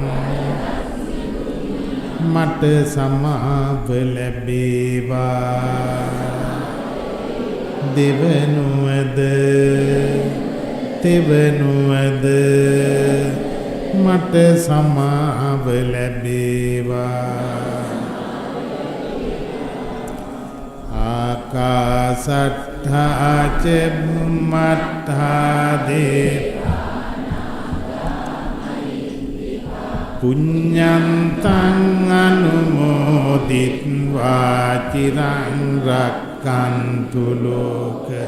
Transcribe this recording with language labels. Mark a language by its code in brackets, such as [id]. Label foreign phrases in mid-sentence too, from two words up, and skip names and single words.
[si] මට සමාව ලැබේවා දෙවනුවද තෙවනුවද මට සමාව ලැබේවා [pi] ආකාසට්ඨා ච බුම්මට්ඨා දේ පුඤ්ඤන්තං අනුමෝදිත්වා චිරං රක්ඛන්තු ලෝක